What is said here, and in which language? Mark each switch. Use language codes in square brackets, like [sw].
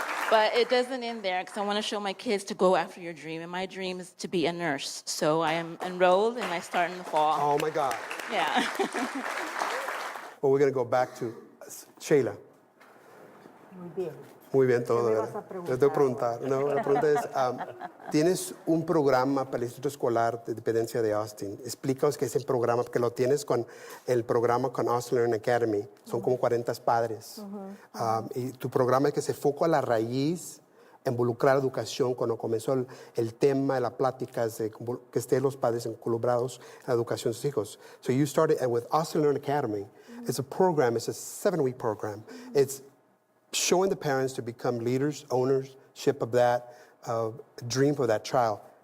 [en] But it doesn't end there, because I want to show my kids to go after your dream. And my dream is to be a nurse. So I am enrolled, and I start in the fall. Oh my God. Yeah. Well, we're going to go back to Sheila. [es] Muy bien. Muy bien todo. ¿Qué me ¿verdad? vas a preguntar? Te tengo que preguntar. No, la pregunta es, tienes un programa para el Instituto Escolar de Dependencia de Austin. Explícanos qué es el programa, porque lo tienes con el programa con Austin Learning Academy. Son como 40 padres. Y tu programa es que se enfoca a la raíz, involucrar la educación. Cuando comenzó el tema de la plática, es de que estén los padres involucrados en la educación de sus hijos. [en] So you started with Austin Learning Academy. It's a program. It's a 7-week program. It's showing the parents to become leaders, ownership of that dream for that child.